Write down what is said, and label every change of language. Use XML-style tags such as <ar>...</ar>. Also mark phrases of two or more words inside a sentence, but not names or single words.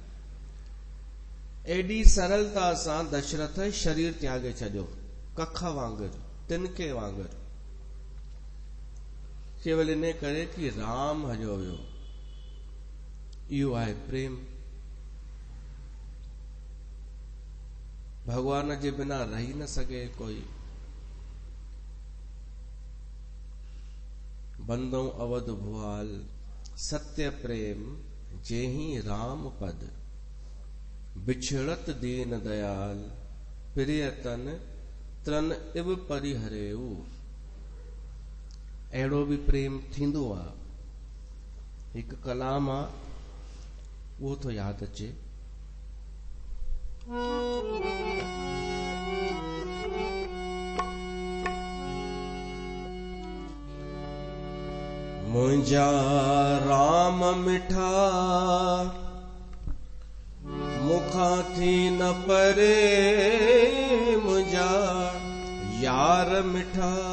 <sd>एॾी सरलता सां दशरथ शरीर त्यागे छॾियो, कख वांगुरु, तिनके वांगुरु, केवल इन करे कि राम हलियो वियो। इहो आहे प्रेम। भगवान जे बिना रही न सघे कोई।</sd> <awa>बंदो अवध भुआल, सत्य प्रेम जेहि राम पद, बिछड़त दीन दयाल, प्रियतन त्रन इव परिहरेऊ।</awa> <sd>अहिड़ो बि प्रेम थींदो आहे। हिकु कलाम आहे, उहो थो यादि अचे। मुंहिंजा राम मिठा, मुखां थी न परे, मुंहिंजा यार मिठा।</sd>